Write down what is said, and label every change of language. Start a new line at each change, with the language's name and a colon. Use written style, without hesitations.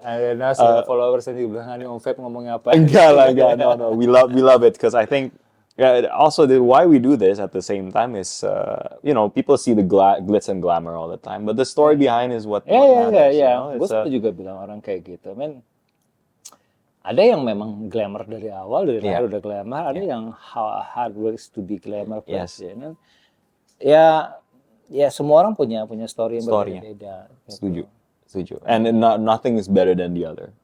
English: I don't know, so followers
Indonesian: nanti bilang nih Om Feb ngomongnya apa? enggak lah, enggak. No.
English: We love it because I think also why we do this at the same time is people see the glitz and glamour all the time, but the story behind is what matters. You know?
Indonesian: Gue juga bilang orang kayak gitu, men. Ada yang memang glamour dari awal, dari lahir udah glamour. Ada yang
English: hard works to be glamour first.
Indonesian: Ya semua orang punya story yang berbeda. Setuju.
English: And nothing is better than the other.